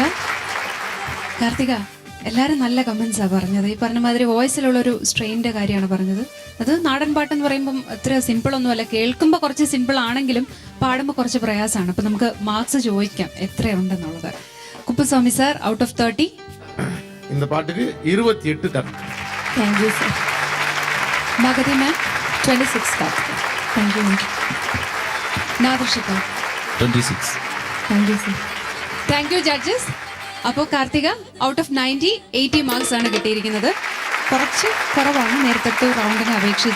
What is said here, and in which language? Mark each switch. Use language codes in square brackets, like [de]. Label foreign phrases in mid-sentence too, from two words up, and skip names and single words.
[ml] കാർത്തിക, എല്ലാവരും നല്ല കമൻസാ പറഞ്ഞത്. ഈ പറഞ്ഞ മാതിരി വോയിസിലുള്ളൊരു സ്ട്രെയിൻ്റെ കാര്യമാണ് പറഞ്ഞത്. അത് നാടൻ പാട്ടെന്ന് പറയുമ്പം അത്ര സിമ്പിളൊന്നുമല്ല. കേൾക്കുമ്പോൾ കുറച്ച് സിമ്പിൾ ആണെങ്കിലും പാടുമ്പോൾ കുറച്ച് പ്രയാസമാണ്. അപ്പം നമുക്ക് മാർക്സ് ചോദിക്കാം എത്രയുണ്ടെന്നുള്ളത്. കുപ്പുസ്വാമി സാർ, [en] out of [ml] 30 [ta] இந்த பாட்டுக்கு 28 தரம். [en] Thank you sir. [ml] മഗതി മാം 26 കാർത്തിക. [en] Thank you. [ml] നാദർഷിക 26. [en] Thank you sir. Thank you judges. [ml] അപ്പോൾ കാർത്തിക [en] out of [ml] 90 80 മാർക്സ് ആണ് കിട്ടിയിരിക്കുന്നത്. കുറച്ച് കുറവാണ് നേരത്തെ റൗണ്ടിനെ അപേക്ഷിച്ച്.